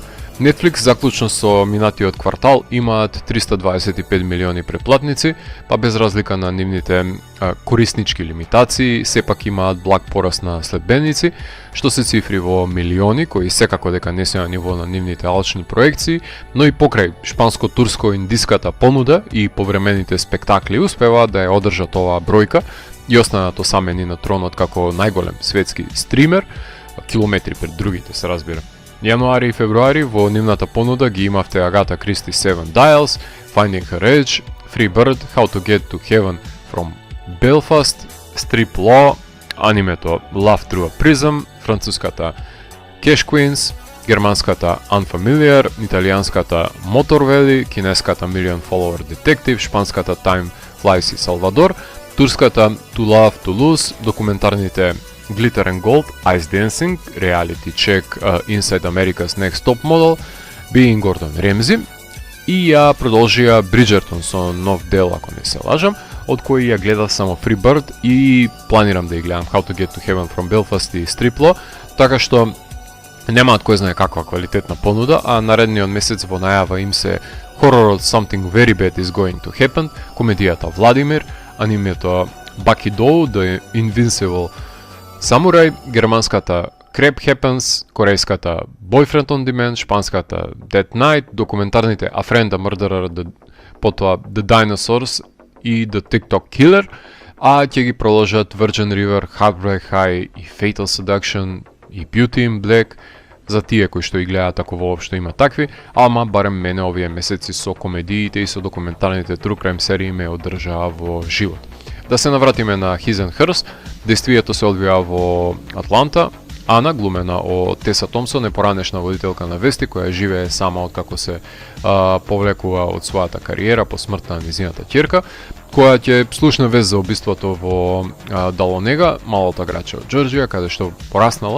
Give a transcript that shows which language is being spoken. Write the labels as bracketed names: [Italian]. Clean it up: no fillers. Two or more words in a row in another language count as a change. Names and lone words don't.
[Macedonian] Netflix заклучно со минатиот квартал имаат 325 милиони претплатници, па без разлика на нивните кориснички лимитации, сепак имаат благ пораст на следбеници, што се цифри во милиони, кои секако дека не се на ниво на нивните алчни проекции, но и покрај шпанско-турско-индиската понуда и повремените спектакли успеваат да ја одржат оваа бројка и останат осамени на тронот како најголем светски стример, километри пред другите се разбира. Јануари и февруари во нивната понуда ги имавте Агата Кристи Seven Dials, Finding Her Edge, Free Bird, How to Get to Heaven from Belfast, Strip Law, анимето Love Through a Prism, француската Cash Queens, германската Unfamiliar, италијанската Motor Valley, кинеската Million Follower Detective, шпанската Time Flies и Salvador, турската To Love To Lose, документарните Glitter and Gold, Ice Dancing, Reality Check, Inside America's Next Top Model, Being Gordon Ramsay, и ја продолжија Bridgerton со нов дел, ако не се лажам, од кој ја гледав само Freebird и планирам да ја гледам How to Get to Heaven from Belfast и Striplo, така што немаат кој знае каква квалитетна понуда, а наредниот месец во најава им се хоророт Something Very Bad is Going to Happen, комедијата Владимир, анимето Bucky Doe, The Invincible Samurai, германската Crap Happens, корејската Boyfriend on Demand, шпанската Dead Night, документарните A Friend, A Murderer, потоа The Dinosaurs и The TikTok Killer, а ќе ги продолжат Virgin River, Heartbreak High и Fatal Seduction и Beauty in Black, за тие кои што ги гледаат ако воопшто има такви, ама барем мене овие месеци со комедиите и со документарните [English] true crime [Macedonian] серии ме одржаа во живот. Да се навратиме на His and Hers, действието се одвија во Атланта. Ана, глумена од Теса Томсон, е поранешна водителка на вести која живее сама откако се повлекува од својата кариера по смртта на низината ќерка, која ќе слушне вест за убиството во Далонега, малата градче од Џорџија, каде што пораснала.